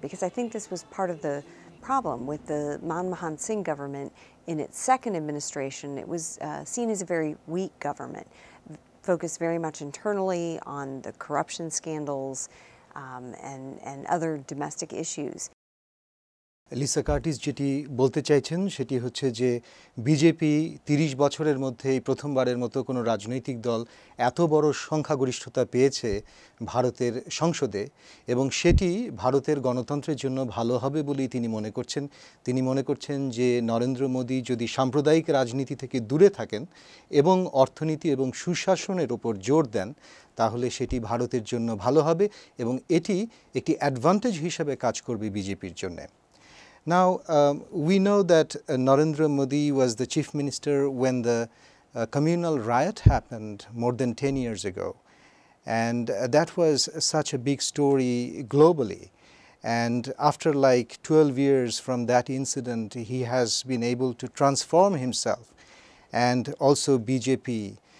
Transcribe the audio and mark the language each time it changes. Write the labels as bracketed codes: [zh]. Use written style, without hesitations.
[en] Because I think this was part of the problem with the Manmohan Singh government in its second administration. It was seen as a very weak government. focus very much internally on the corruption scandals and other domestic issues. [bn] Lisa Curtis যেটি বলতে চাইছেন সেটি হচ্ছে যে BJP ৩০ বছরের মধ্যে এই প্রথমবারের মতো কোনো রাজনৈতিক দল এত বড় সংখ্যাগরিষ্ঠতা পেয়েছে ভারতের সংসদে এবং সেটি ভারতের গণতন্ত্রের জন্য ভালো হবে বলেই তিনি মনে করছেন। তিনি মনে করছেন যে নরেন্দ্র মোদী যদি সাম্প্রদায়িক রাজনীতি থেকে দূরে থাকেন এবং অর্থনীতি এবং সুশাসনের ওপর জোর দেন তাহলে সেটি ভারতের জন্য ভালো হবে এবং এটি একটি অ্যাডভান্টেজ হিসেবে কাজ করবে বিজেপির জন্য। [en] Now, we know that Narendra Modi was the chief minister when the communal riot happened more than 10 years ago. And that was such a big story globally. And after like 12 years from that incident, he has been able to transform himself and also BJP.